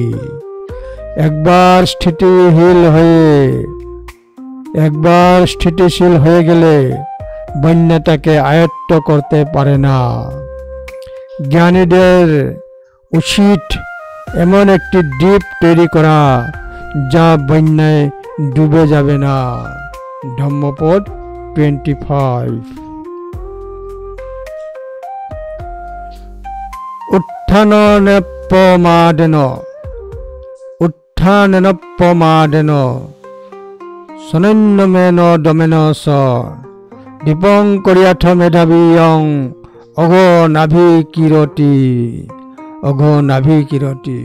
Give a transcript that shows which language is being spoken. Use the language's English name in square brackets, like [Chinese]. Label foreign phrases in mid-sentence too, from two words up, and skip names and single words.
[Bangla] একবার স্থিতিশীল হয়ে গেলে বন্যাটাকে আয়ত্ত করতে পারে না। জ্ঞানীদের উচিত এমন একটি দ্বীপ তৈরি করা যা বন্যায় ডুবে যাবে না। ধম্মপদ 25। [Pali] উত্থানেনপ্পমাদেন সনন্যমেন দমেনস দীপং করিয়াথ মেধাবীয়ং অঘনাভিকিরতি।